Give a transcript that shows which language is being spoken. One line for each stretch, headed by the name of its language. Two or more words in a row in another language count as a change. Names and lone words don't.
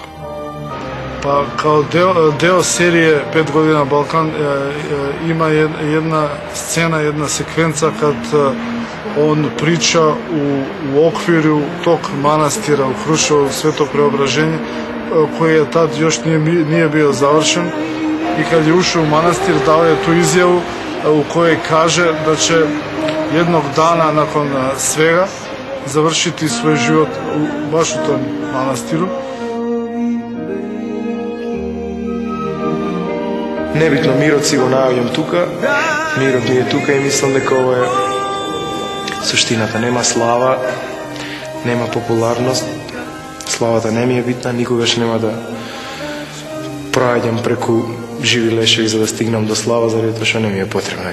Serbian: Па као дел серије 5 година Балкан има една сцена, една секвенца кад он прича у оквиру тог манастира у Крушево, Свето Преображение, кој тад још nije bio завршен, и кад je ušao u manastir dao je tu izjavu u kojoj kaže da će jednog dana nakon svega završiti svoj život baš u tom manastiru.
Macedonian: Nebitno, Miro си го наоѓам тука, Мирот ми е тука и мислам дека ова е суштината. Нема слава, нема популарност, славата не ми е битна, никогаш нема да проаѓам преку живи лешеви за да стигнам до слава, заради тоа што не ми е потребно.